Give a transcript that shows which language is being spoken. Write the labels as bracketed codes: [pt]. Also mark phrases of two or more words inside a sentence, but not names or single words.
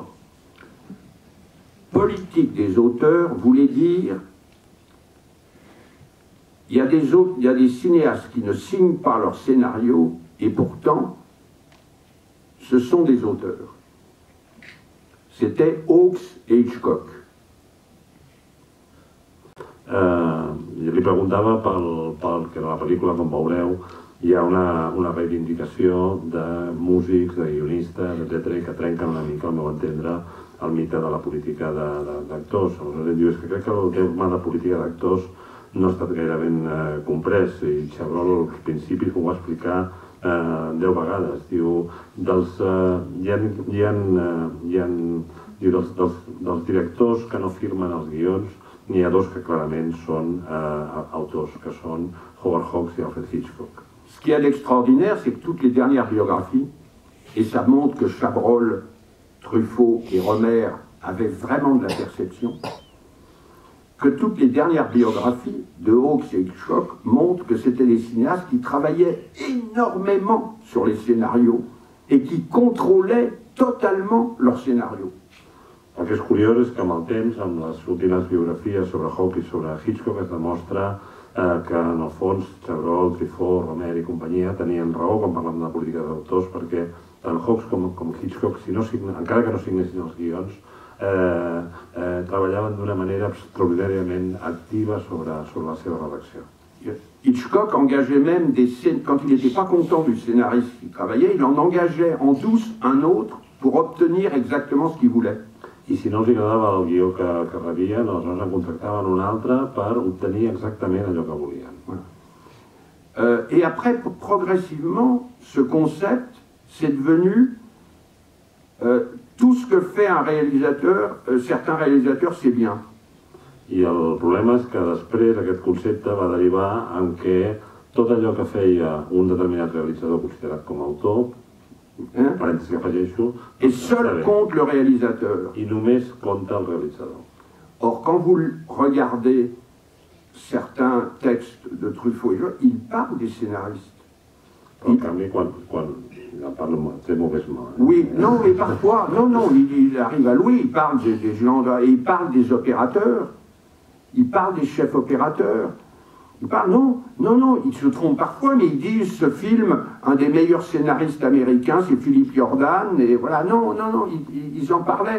[fr] Politique des auteurs voulait dire il y a des cinéastes qui ne signent pas leur scénario et pourtant ce sont des auteurs. C'était Hawks et Hitchcock. [ca] Jo li preguntava pel que a la pel·lícula, com veureu, hi ha una reivindicació de músics, de guionistes, etc., que trenquen una mica, al meu entendre, el mite de la política d'actors. Aleshores, diu, és que crec que el tema de política d'actors no ha estat gaire ben comprès, i Chabrol als principis ho va explicar 10 vegades. Diu, dels directors que no firmen els guions, n'hi ha dos que clarament són autors, que són Howard Hawks i Alfred Hitchcock. [fr] Ce qu'il y a d'extraordinaire, c'est que toutes les dernières biographies, et ça montre que Chabrol, Truffaut et Romer avaient vraiment de la perception, que toutes les dernières biographies de Hawks et Hitchcock montrent que c'était des cinéastes qui travaillaient énormément sur les scénarios et qui contrôlaient totalement leurs scénarios. [ca] El que és curiós és que amb el temps, amb les últimes biografies sobre Hawks i sobre Hitchcock, es demostra que en el fons Chabrol, Truffaut, Romer i companyia tenien raó quan parlem de la política d'autors, perquè tant Hawks com Hitchcock, encara que no signessin els guions, treballaven d'una manera extraordinàriament activa sobre la seva redacció. [fr] Hitchcock engageait même des scènes, quand il n'était pas content du scénariste qui travaillait, il en engageait en douce un autre pour obtenir exactement ce qu'il voulait. [ca] I si no els agradava el guió que rebien, aleshores en contractaven un altre per obtenir exactament allò que volien. [fr] Voilà. Et après, progressivement, ce concept, c'est devenu tout ce que fait un réalisateur, certains réalisateurs, c'est bien. [ca] I el problema és que després aquest concepte va derivar en què tot allò que feia un determinat realitzador considerat com a autor, parèntesis que afegeixo, [fr] et seul compte le réalisateur. [ca] I només compta el realitzador. [fr] Or, quand vous regardez certains textes de Truffaut, il parle des scénaristes. [ca] En canvi, quan [fr] en parle très mauvaisement. Oui, non, mais parfois, non, il arrive à louer, il parle des gens, il parle des opérateurs, il parle des chefs opérateurs. Il parle, non, il se trompe parfois, mais il dit ce film, un des meilleurs scénaristes américains, c'est Philippe Jordan, et voilà, non, ils en parlaient.